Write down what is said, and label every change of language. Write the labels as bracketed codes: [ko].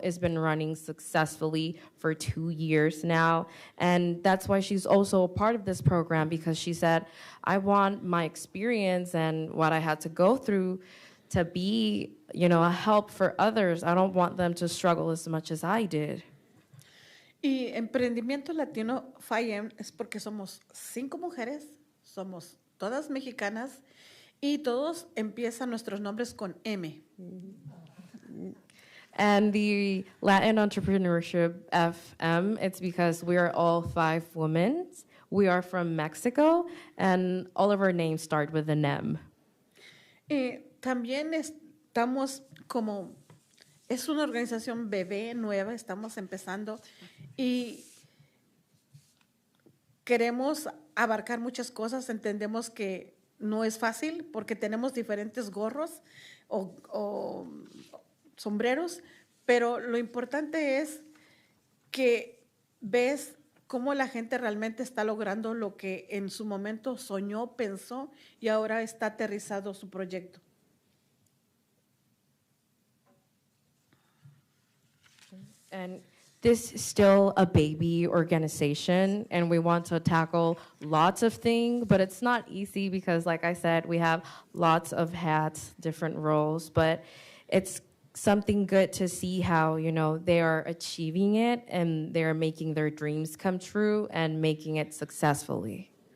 [en] It's been running successfully for 2 years now. And that's why she's also a part of this program, because she said, I want my experience and what I had to go through to be, a help for others. I don't want them to struggle as much as I did. [es] Y Emprendimiento Latino FIM es porque somos 5 mujeres, somos todas mexicanas y todos empiezan nuestros nombres con M. [en] And the Latin Entrepreneurship FM, it's because we are all 5 women. We are from Mexico, and all of our names start with an M. [es] También estamos es una organización bebé nueva, estamos empezando y queremos abarcar muchas cosas. Entendemos que no es fácil porque tenemos diferentes gorros o sombreros, pero lo importante es que ves cómo la gente realmente está logrando lo que en su momento soñó, pensó y ahora está aterrizado su proyecto. [en] And this is still a baby organization, and we want to tackle lots of things, but it's not easy because, like I said, we have lots of hats, different roles, but it's something good to see how, they are achieving it and they're making their dreams come true and making it successfully.